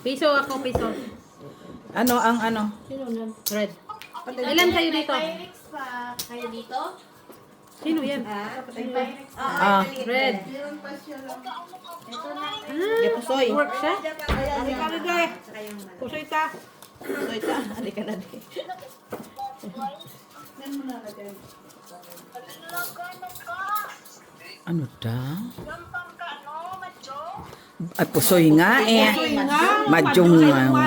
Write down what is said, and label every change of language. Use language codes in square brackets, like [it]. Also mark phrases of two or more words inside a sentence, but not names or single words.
[tl] Piso ako, piso. Ano ang ano? Sino nan? Red. Ilan kayo dito? Pyrex pa kayo dito? Sino yan? Ah. Red. Ito na. Di pusoy. Work siya? Ano ka na, Day? Pusoy ta. Pusoy ta. Ano ka na, Day? Ano daw? Ay, pusoy nga eh. Pusoy nga. Madyong nga.